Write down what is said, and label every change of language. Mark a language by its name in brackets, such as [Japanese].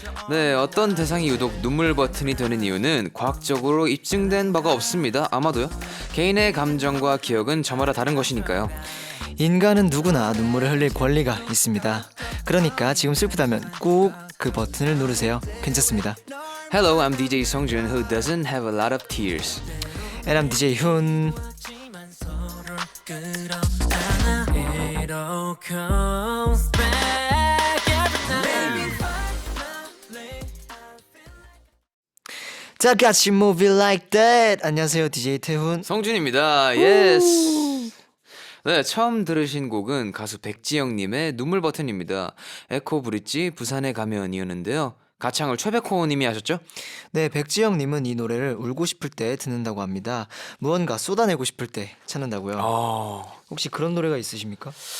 [Korean] 네, 어떤 대상이 유독 눈물 버튼이 되는 이유는 과학적으로 입증된 바가 없습니다. 아마도요. 개인의 감정과 기억은 저마다 다른 것이니까요. 인간은 누구나 눈물을 흘릴 권리가 있습니다. 그러니까 지금 슬프다면 꼭 그 버튼을 누르세요. 괜찮습니다. [English] Hello, I'm DJ 성준 who doesn't have a lot of tears. And I'm DJ 훈. [Korean] 다 같이 [English] move it like that. [Korean] 안녕하세요, DJ 태훈. 성준입니다. [English] Yes. [Korean] 네, 처음 들으신 곡은 가수 백지영님의 눈물 버튼입니다. 에코 브릿지 부산에 가면이었는데요. 가창을 최백호님이 하셨죠? 네, 백지영님은 이 노래를 울고 싶을 때 듣는다고 합니다. 무언가 쏟아내고 싶을 때 찾는다고요. 혹시 그런 노래가 있으십니까?